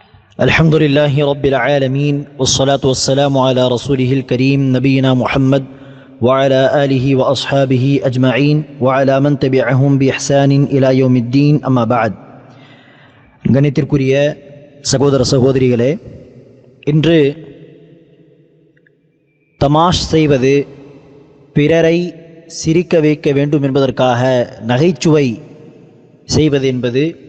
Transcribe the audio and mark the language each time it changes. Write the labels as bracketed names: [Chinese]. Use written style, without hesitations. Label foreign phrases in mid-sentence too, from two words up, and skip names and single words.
[Arabic] الحمد لله رب العالمين والصلاة والسلام على رسوله الكريم نبينا محمد وعلى آله وأصحابه أجمعين وعلى من تبعهم بإحسان إلى يوم الدين أما بعد. [Tamil] கணித்திற்குரிய சகோதர சகோதரிகளே, இன்று தமாஷ் செய்வது, பிறரை சிரிக்க வைக்க வேண்டும் என்பதற்காக நகைச்சுவை செய்வது என்பது